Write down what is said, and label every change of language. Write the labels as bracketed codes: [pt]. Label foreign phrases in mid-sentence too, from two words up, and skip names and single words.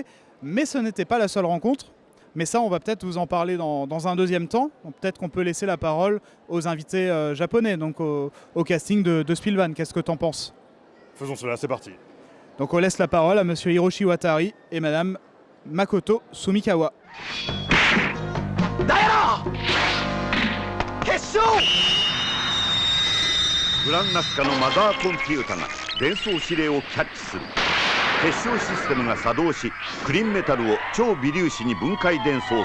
[fr] Mais ce n'était pas la seule rencontre. Mais ça, on va peut-être vous en parler dans un deuxième temps. Peut-être qu'on peut laisser la parole aux invités japonais, donc au casting de SPIELVAN. Qu'est-ce que tu en penses? Faisons cela, c'est parti. Donc on laisse la parole à Monsieur Hiroshi Watari et Madame Makoto Sumikawa. Diana! Kesho! [ja] フランナスカのマザーコンピュータが伝送指令をキャッチする。結晶システムが作動し、クリンメタルを超微粒子に分解伝送する。